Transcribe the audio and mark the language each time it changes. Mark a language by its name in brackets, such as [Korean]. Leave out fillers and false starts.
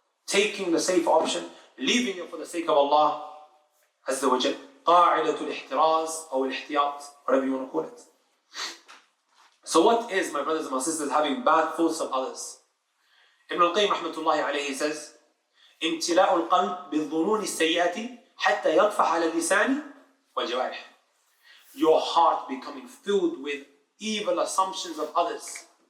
[English] Taking the safer option, leaving it for the sake of Allah Azza wa Jal. [Arabic] قاعدة الاحتراز أو الاحتياط, [English] whatever you want to call it. So what is, my brothers and my sisters, having bad thoughts of others? Ibn al-Qayyim rahmatullahi alayhi says, [Arabic] امتلاء القلب بالظنون السيئة حتى يطفح على اللسان والجوارح. [English] Your heart becoming filled with evil assumptions of others.